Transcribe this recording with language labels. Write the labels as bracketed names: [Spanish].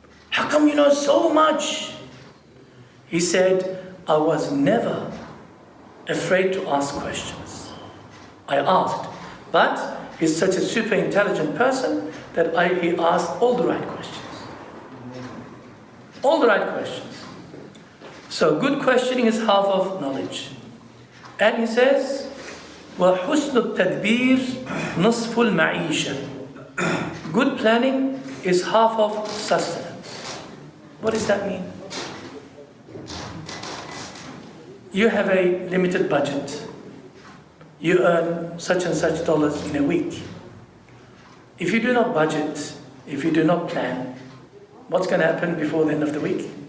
[English] How come you know so much? He said, I was never afraid to ask questions. I asked, but he's such a super intelligent person that he asked all the right questions. All the right questions. So good questioning is half of knowledge. And he says, [Arabic] وَحُسْنُ التَّدْبِيرِ نُصْفُ الْمَعِيشَةِ. [English] Good planning is half of sustenance. What does that mean? You have a limited budget. You earn such and such dollars in a week. If you do not budget, if you do not plan, what's going to happen before the end of the week?